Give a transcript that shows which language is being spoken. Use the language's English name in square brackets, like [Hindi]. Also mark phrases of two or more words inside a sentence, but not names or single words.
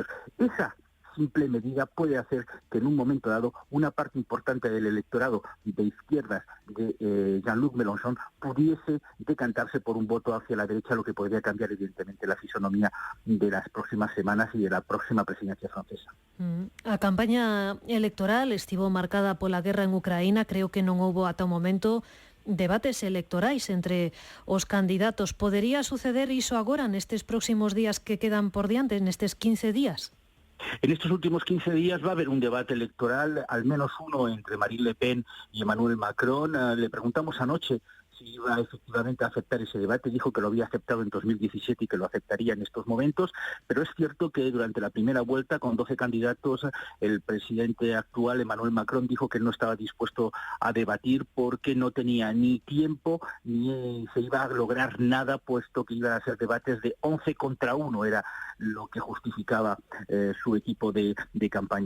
[Spanish] Esa simple medida puede hacer que en un momento dado una parte importante del electorado de izquierdas de Jean-Luc Mélenchon pudiese decantarse por un voto hacia la derecha, lo que podría cambiar evidentemente la fisonomía de las próximas semanas y de la próxima presidencia francesa. [Galician] A campaña electoral estivo marcada pola guerra en Ucraína. Creo que non houbo ata o momento debates electorais entre os candidatos. Podería suceder iso agora nestes próximos días que quedan por diante, nestes 15 días? [Spanish] En estos últimos 15 días va a haber un debate electoral, al menos uno entre Marine Le Pen y Emmanuel Macron. Le preguntamos anoche si iba efectivamente a aceptar ese debate. Dijo que lo había aceptado en 2017 y que lo aceptaría en estos momentos, pero es cierto que durante la primera vuelta, con 12 candidatos, el presidente actual, Emmanuel Macron, dijo que no estaba dispuesto a debatir porque no tenía ni tiempo ni se iba a lograr nada, puesto que iban a ser debates de 11 contra 1, era lo que justificaba su equipo de campaña.